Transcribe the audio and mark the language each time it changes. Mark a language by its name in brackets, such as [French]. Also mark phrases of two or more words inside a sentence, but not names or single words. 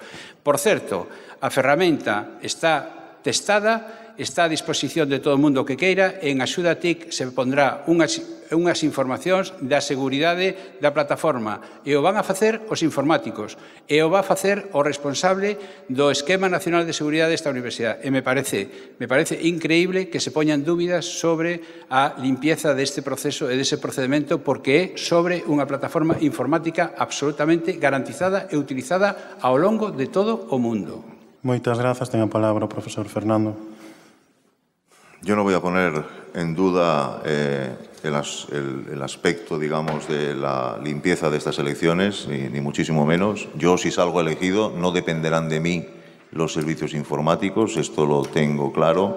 [Galician] Por certo, a ferramenta está testada, está a disposición de todo o mundo que queira, e en Axuda TIC se pondrá unhas informacións da seguridade da plataforma e o van a facer os informáticos e o va a facer o responsable do Esquema Nacional de Seguridade desta universidade. E me parece increíble que se poñan dúbidas sobre a limpieza deste proceso e dese procedimento porque é sobre unha plataforma informática absolutamente garantizada e utilizada ao longo de todo o mundo. Moitas grazas. Ten a palabra o profesor Fernando. [Spanish] Yo no voy a poner en duda el aspecto, digamos, de la limpieza de estas elecciones, ni muchísimo menos. Yo, si salgo elegido, no dependerán de mí los servicios informáticos, esto lo tengo claro.